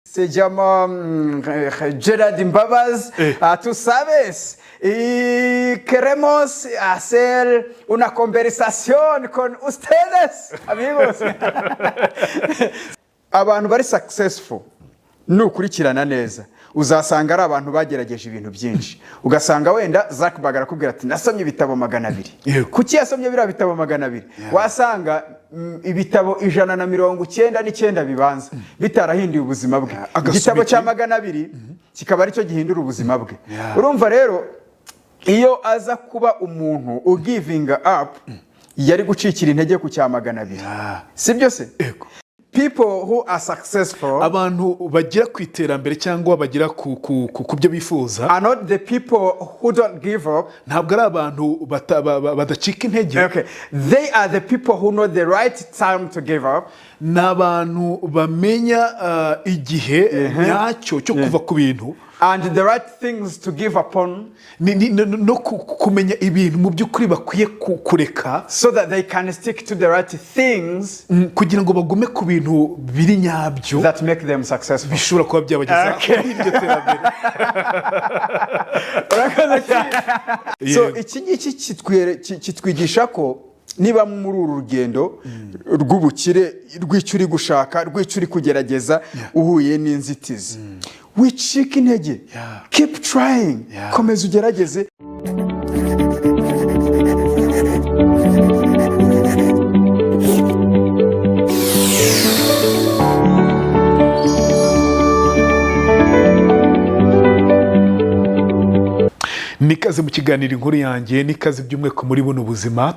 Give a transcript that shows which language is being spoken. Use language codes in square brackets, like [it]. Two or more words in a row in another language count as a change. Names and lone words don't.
[es] se llama Gerard Mbabaz. Tú sabes, y queremos hacer una conversación con ustedes, amigos. [rw] Abantu bari successful nukurikirana neza uzasanga ari abantu bagerageje ibintu byinshi. Ugasanga wenda Zuckerberg arakubwira ati nasomye ibitabo 200. Kuki yasomye bira bitabo 200? Wasanga ibitabo 199 bibanza bitarahinduye ubuzima bwe. Igitabo cya 200 kikaba ari cyo gihindura ubuzima bwe. Urumva rero iyo aza kuba umuntu ugivinga up yari gucikira intege ku cya 200. Sibyo se? [en] People who are successful, [rw] abantu bagira kwiterambere cyangwa bagira ku byo bifuza, [en] are not the people who don't give up. [rw] Ntabwo ari abantu badacika intege. [en] Okay, they are the people who know the right time to give up. [rw] N'abantu bamenya igihe nyacyo cyo kuva ku bintu, [en] and the right things to give upon, [rw] no kumenya ibintu mu by'ukuri bakwiye kureka, [en] so that they can stick to the right things, [rw] kugira ngo bagume ku bintu biri nyabyo [en] that make them successful, [rw] bishobora kuba byabageza iryo terambere. So iki ngiki kitwigisha ko niba muri uru rugendo rw'ubukire rw'icyo uri gushaka, rw'icyo uri kugerageza, uhuye n'inzitizi, wicika intege, [en] keep trying, [rw] komeza ugerageze. Nikaze mu kiganiro inkuru yanjye, nikaze by'umweko muri buno buzima.